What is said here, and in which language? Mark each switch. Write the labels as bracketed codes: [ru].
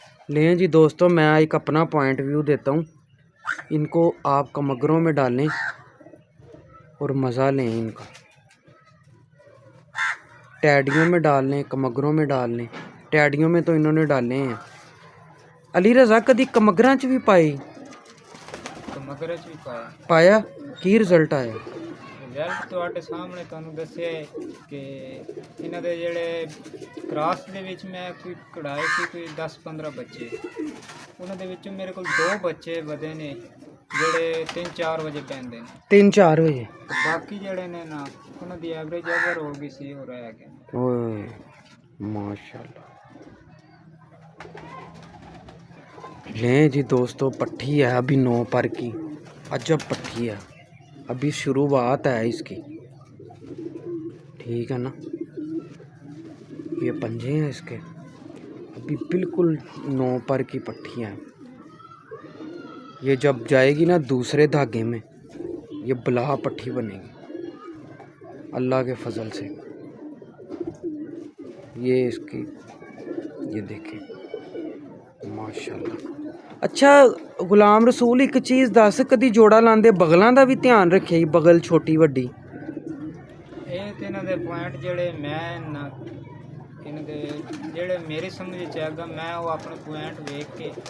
[hi] ले जी दोस्तों, मैं एक अपना पॉइंट व्यू देता हूँ। इनको आप कमगरों में डालें और मज़ा लें इनका। टैडियों में डाल लें, कमगरों में डाल लें। टैडियों में तो इन्होंने डाले हैं। [pa] अली रज़ा कदी कमगरां च भी पाई? कमगरां च भी पाया। की रिजल्ट आया? ਰਿਜ਼ਲਟ ਤੁਹਾਡੇ ਸਾਹਮਣੇ ਤੁਹਾਨੂੰ ਦੱਸਿਆ ਹੈ ਕਿ ਇਹਨਾਂ ਦੇ ਜਿਹੜੇ ਕ੍ਰਾਸ ਦੇ ਵਿੱਚ ਮੈਂ ਕੋਈ ਕਢਾਏ ਸੀ ਕੋਈ 10-15 ਬੱਚੇ, ਉਹਨਾਂ ਦੇ ਵਿੱਚੋਂ ਮੇਰੇ ਕੋਲ 2 ਬੱਚੇ ਵਧੇ ਨੇ ਜਿਹੜੇ 3-4 ਵਜੇ ਪੈਂਦੇ ਨੇ। 3-4 ਵਜੇ? ਬਾਕੀ ਜਿਹੜੇ ਨੇ ਨਾ ਉਹਨਾਂ ਦੀ ਐਵਰੇਜ ਓਵਰ ਹੋ ਗਈ ਸੀ, ਹੋ ਰਹਿ ਗਏ। ਓਏ माशाल्लाह। [hi] ले जी दोस्तों, पट्ठी है अभी 9 पर की, अजब पट्ठी है, अभी शुरुआत है इसकी, ठीक है ना। ये पंजे हैं इसके, अभी बिल्कुल 9 पर की पट्टी है। ये जब जाएगी ना दूसरे धागे में, ये बला पट्टी बनेगी अल्लाह के फजल से। ये इसकी, ये देखें माशाल्लाह। [pa] अच्छा गुलाम रसूल, एक चीज़ दस, कदी जोड़ा लांदे बगलों का भी ध्यान रखे, बगल छोटी वड्डी? ਇਹ ਤੇ ਇਹਨਾਂ ਦੇ ਪੁਆਇੰਟ ਜਿਹੜੇ ਮੈਂ ਨਾ ਇਹਨਾਂ ਦੇ ਜਿਹੜੇ ਮੇਰੀ ਸਮਝ ਵਿੱਚ ਆਗਾ, ਮੈਂ ਉਹ ਆਪਣੇ ਪੁਆਇੰਟ ਵੇਖ ਕੇ